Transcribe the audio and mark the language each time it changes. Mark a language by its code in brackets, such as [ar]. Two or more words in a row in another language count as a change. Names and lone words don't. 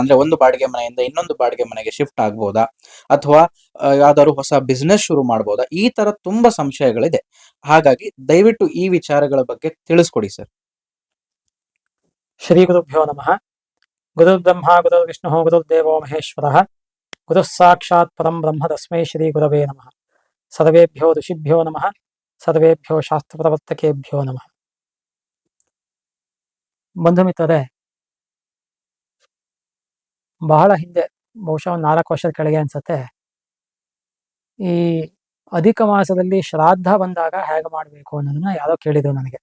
[kn] ಅಂದ್ರೆ ಒಂದು ಬಾಡಿಗೆ ಮನೆಯಿಂದ ಇನ್ನೊಂದು ಬಾಡಿಗೆ ಮನೆಗೆ ಶಿಫ್ಟ್ ಆಗ್ಬೋದಾ? ಅಥವಾ ಯಾವ್ದಾದ್ರು ಹೊಸ ಬಿಸ್ನೆಸ್ ಶುರು ಮಾಡ್ಬೋದಾ? ಈ ತರ ತುಂಬಾ ಸಂಶಯಗಳಿದೆ. ಹಾಗಾಗಿ ದಯವಿಟ್ಟು ಈ ವಿಚಾರಗಳ ಬಗ್ಗೆ ತಿಳಿಸ್ಕೊಡಿ ಸರ್. [sa] ಶ್ರೀ ಗುರುಭ್ಯೋ ನಮಃ. ಗುರುರ್ಬ್ರಹ್ಮ ಗುರುರ್ವಿಷ್ಣುಃ ಗುರುರ್ದೇವೋ ಮಹೇಶ್ವರಃ. ಗುರುಃ ಸಾಕ್ಷಾತ್ ಪರಂ ಬ್ರಹ್ಮ ತಸ್ಮೈ ಶ್ರೀ ಗುರವೇ ನಮಃ. ಸರ್ವೇಭ್ಯೋ ಋಷಿಭ್ಯೋ ನಮಃ. ಸರ್ವೇಭ್ಯೋ ಶಾಸ್ತ್ರಪ್ರವರ್ತಕೇಭ್ಯೋ ನಮಃ. [kn] ಬಂಧು ಮಿತ್ರರೇ, ಬಹಳ ಹಿಂದೆ, ಬಹುಶಃ 4 ವರ್ಷದ ಕೆಳಗೆ ಅನ್ಸತ್ತೆ, ಈ ಅಧಿಕ ಮಾಸದಲ್ಲಿ ಶ್ರಾದ್ದ ಬಂದಾಗ ಹೇಗೆ ಮಾಡಬೇಕು ಅನ್ನೋದನ್ನ ಯಾರೋ ಕೇಳಿದ್ರು ನನಗೆ.